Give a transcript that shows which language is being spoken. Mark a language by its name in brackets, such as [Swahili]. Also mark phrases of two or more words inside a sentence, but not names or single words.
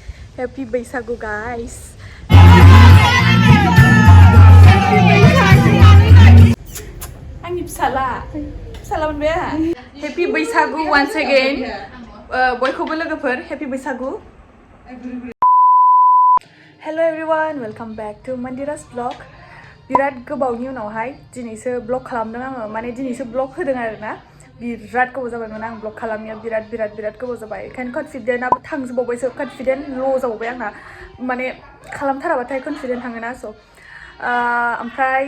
[English] Happy Bwisagu guys. [Bodo] Ani psala मोनबाय आहा. [English] Happy Bwisagu once again. [Bodo] बयखौबो लोगोफोर Happy Bwisagu. [English] Hello everyone, welcome back to Mandira's vlog. [Bodo] बिराद गोबावनि उनावहाय दिनैसो ब्लग खालामदों आङो माने दिनैसो ब्लग होदों आरोना बिराद गोबाव जाबायमोन आं ब्लग खालामनाया बिराद गोबाव जाबाय ओंखायनो कन्फिडेन्टआबो थांजोबबावबायसो कन्फिडेन्ट ल' जाबावबाय आंना माने खालामथाराबाथाय कन्फिडेन्ट थाङोना स' ओमफ्राय